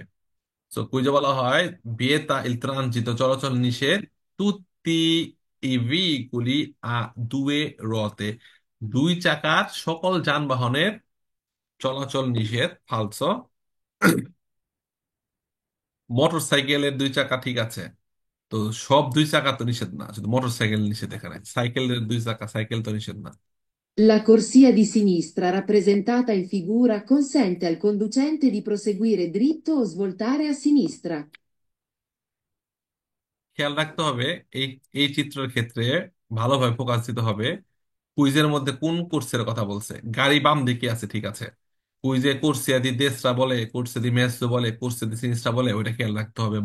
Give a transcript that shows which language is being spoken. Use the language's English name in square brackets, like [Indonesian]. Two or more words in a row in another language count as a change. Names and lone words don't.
[Bangla] তো কুইজে বলা হয় [Italian] vieta il transito, [Bangla] চলাচল নিষেধ, [Italian] tutti i veicoli a due ruote, [Bangla] দুই চাকার সকল যানবাহনের চলাচল নিষেধ ফালসো। মোটর সাইকেলের দুই চাকা ঠিক আছে, তো সব দুই চাকা তো নিষেধ না, শুধু মোটর সাইকেল নিষেধ। এখানে সাইকেলের দুই চাকা, সাইকেল তো নিষেধ না। [Italian] La corsia di sinistra, rappresentata in figura, consente al conducente di proseguire dritto o svoltare a sinistra. [Bangla] খেয়াল রাখতে হবে এই এই চিত্রের ক্ষেত্রে ভালোভাবে ফোকাস দিতে হবে। কুইজের মধ্যে কোন কোর্সের কথা বলছে? গাড়ি বাম দিকে আছে, ঠিক আছে। কুইজে [Italian] corsia di destra [Bangla] বলে, [Italian] corsia di mezzo [Bangla] বলে, [Italian] corsia di sinistra [Bangla] বলে, ওইটা খেয়াল রাখতে হবে।